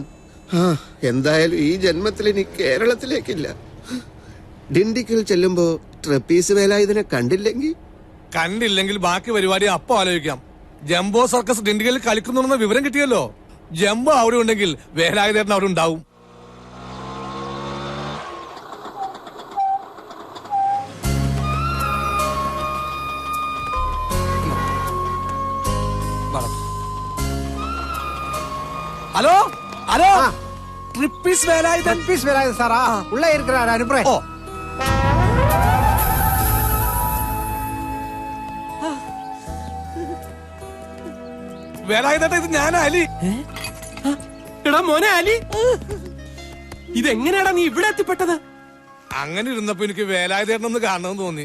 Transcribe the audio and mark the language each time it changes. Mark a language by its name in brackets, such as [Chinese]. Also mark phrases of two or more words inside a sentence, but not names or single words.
[Malayalam] എന്തായാലും ഈ ജന്മത്തിൽ ഇനി കേരളത്തിലേക്കില്ല. ഡിണ്ടിക്കൽ ചെല്ലുമ്പോ ട്രപ്പീസ് വേലായുധനെ കണ്ടില്ലെങ്കിൽ ബാക്കി പരിപാടി അപ്പൊ ആലോചിക്കാം. ജംബോ സർക്കസ് ഡിണ്ടിക്കലിൽ കളിക്കുന്നുണ്ടെന്ന വിവരം കിട്ടിയല്ലോ. ജംബോ അവിടെ ഉണ്ടെങ്കിൽ വേലായുധേട്ടൻ അവിടെ ഉണ്ടാവും. [English] hello hello [Tamil] ட்ரிப்பிஸ் வேலாயுதன் சாரா உள்ள இருக்கிறார் அனுப்புறேன். [Malayalam] വേലായുധേട്ടാ, ഇത് ഞാനാ അലി. എടാ മോനെ അലി, ഇതെങ്ങനെയാടാ നീ ഇവിടെ എത്തിപ്പെട്ടത്? അങ്ങനെ ഇരുന്നപ്പോ എനിക്ക് വേലായുധേട്ടനൊന്ന് കാണണമെന്ന് തോന്നി.